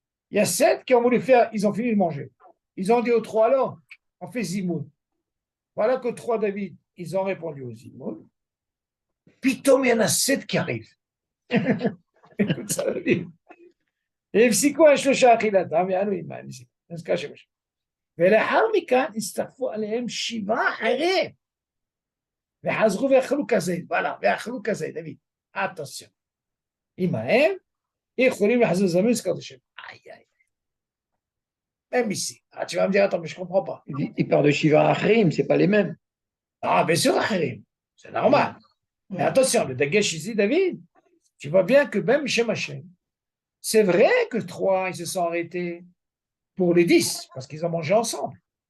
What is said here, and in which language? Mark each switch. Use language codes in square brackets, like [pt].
[fr] Il y a 7 qui ont voulu faire, ils ont fini de manger. Ils ont dit aux 3, alors, on fait Zimoun. Voilà que 3, David, ils ont répondu aux Zimoun. Puis, il y en a 7 qui arrivent. Écoute ça, David. [he] Et הפסיקו השלושה אכילתם וענו עמהם. נזכר שם השם. ולאחר מכאן הצטרפו עליהם 7 אחרים. וחזרו ואכלו כזית. וואלה, ואכלו כזית, דוד. attention. עמהם, יכולים לחזור זמן הזכרת השם. [fr] איי. Même ici. Ah, tu vas me dire, attends, mais je ne comprends pas. Il parle de Shiva Achrim, ce n'est pas les mêmes. Ah, bien sûr, Achirim. C'est normal. Mais attention, le Dagesh ici, David, tu vois bien que même chez Machem, c'est vrai que 3, ils se sont arrêtés pour les 10, parce qu'ils ont mangé ensemble.